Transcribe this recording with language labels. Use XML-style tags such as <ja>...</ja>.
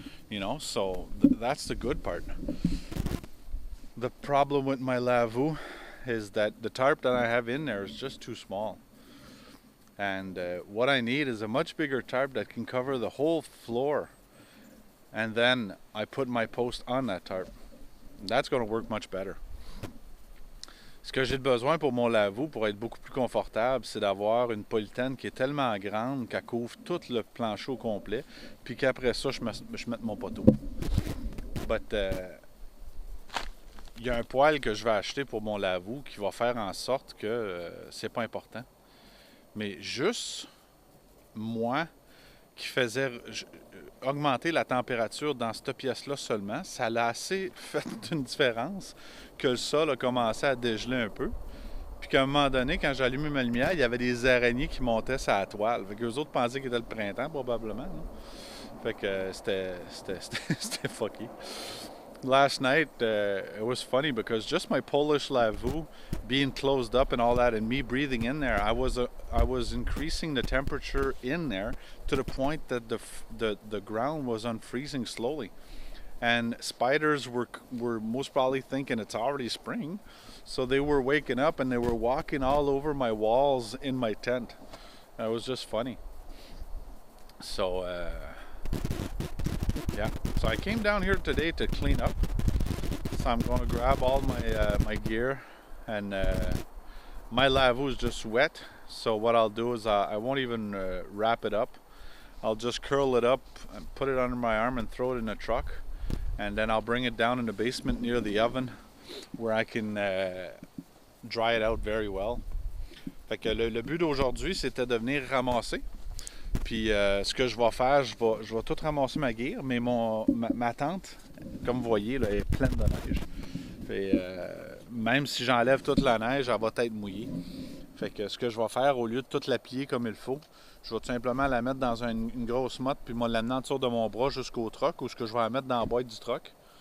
<en>You know, so that's the good part. The problem with my Lavvu is that the tarp that I have in there is just too small. And what I need is a much bigger tarp that can cover the whole floor. And then I put my post on that tarp. And that's going to work much better.</en> <fr>Ce que j'ai besoin pour mon Lavvu, pour être beaucoup plus confortable, c'est d'avoir une polythène qui est tellement grande qu'elle couvre tout le plancher au complet, puis qu'après ça, je mette mon poteau. But il y a un poêle que je vais acheter pour mon Lavvu qui va faire en sorte que c'est pas important. Mais juste moi qui faisais augmenter la température dans cette pièce-là seulement, ça l'a assez fait une différence que le sol a commencé à dégeler un peu. Puis qu'à un moment donné, quand j'ai allumé ma lumière, il y avait des araignées qui montaient sur la toile. Fait qu'eux autres pensaient qu'il était le printemps, probablement. Là. Fait que c'était fucky.</fr> <en>Last night, it was funny because just my Polish Lavvu being closed up and all that, and me breathing in there, I was increasing the temperature in there to the point that the ground was unfreezing slowly, and spiders were most probably thinking it's already spring, so they were waking up and they were walking all over my walls in my tent. It was just funny. So. Yeah, so I came down here today to clean up. So I'm going to grab all my gear, and my Lavvu is just wet. So what I'll do is I won't even wrap it up. I'll just curl it up and put it under my arm and throw it in the truck. And then I'll bring it down in the basement near the oven where I can dry it out very well.</en> <fr>Fait que le but d'aujourd'hui, c'était de venir ramasser. Puis ce que je vais faire, je vais tout ramasser ma gear, mais ma tente, comme vous voyez, là, est pleine de neige. Fait, même si j'enlève toute la neige, elle va être mouillée. Fait que ce que je vais faire, au lieu de toute la plier comme il faut, je vais tout simplement la mettre dans une grosse motte, puis moi l'amener en dessous de mon bras jusqu'au truck, ou ce que je vais la mettre dans la boîte du truck.</fr>